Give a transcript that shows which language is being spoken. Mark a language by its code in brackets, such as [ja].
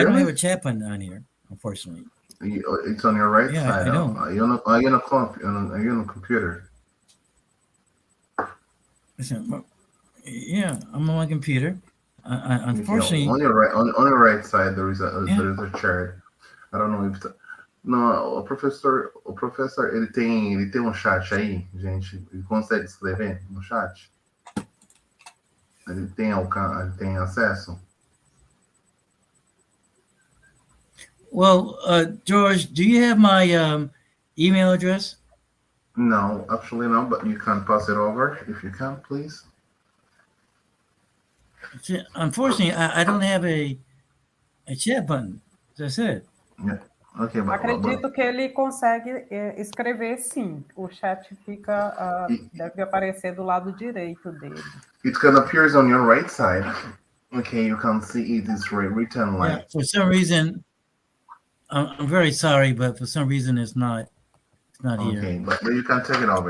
[en] I don't have a chat button on here, unfortunately. It's on your right side. I don't. Are you on a computer? Listen, yeah, I'm on my computer. Unfortunately, on your right side there is a chart. I don't know if [pt] não, o professor ele tem chat aí, gente. Ele consegue escrever no chat? Ele tem acesso? [en] Well, George, do you have my email address? No, actually no, but you can pass it over if you can, please. Unfortunately, I don't have a chat button, as I said. Yeah. Okay, [pt] Acredito que ele consegue escrever, sim. O chat fica deve aparecer do lado direito dele. [en] It can appear on your right side. Okay, you can see it is written like. Yeah, for some reason, I'm very sorry, but for some reason it's not here. Okay, but you can take it over.